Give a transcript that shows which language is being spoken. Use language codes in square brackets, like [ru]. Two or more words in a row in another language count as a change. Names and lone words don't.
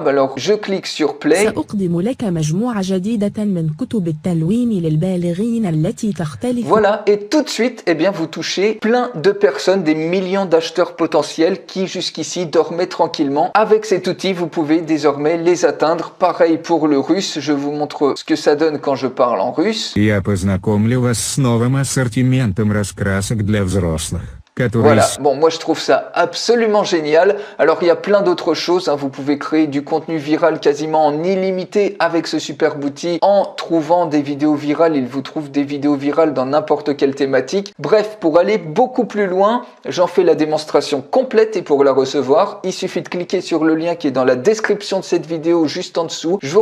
[fr] Alors, je clique sur Play. Voilà, et tout de suite, eh bien, vous touchez plein de personnes, des millions d'acheteurs potentiels qui jusqu'ici dormaient tranquillement. Avec cet outil, vous pouvez désormais les atteindre. Pareil pour le russe, je vous montre ce que ça donne quand je parle en russe. [ru] Я познакомлю вас с новым ассортиментом раскрасок для взрослых. [fr] Voilà, bon, moi je trouve ça absolument génial. Alors il y a plein d'autres choses, hein. Vous pouvez créer du contenu viral quasiment en illimité avec ce superbe outil. En trouvant des vidéos virales, il vous trouve des vidéos virales dans n'importe quelle thématique. Bref, pour aller beaucoup plus loin, j'en fais la démonstration complète et pour la recevoir, il suffit de cliquer sur le lien qui est dans la description de cette vidéo juste en dessous.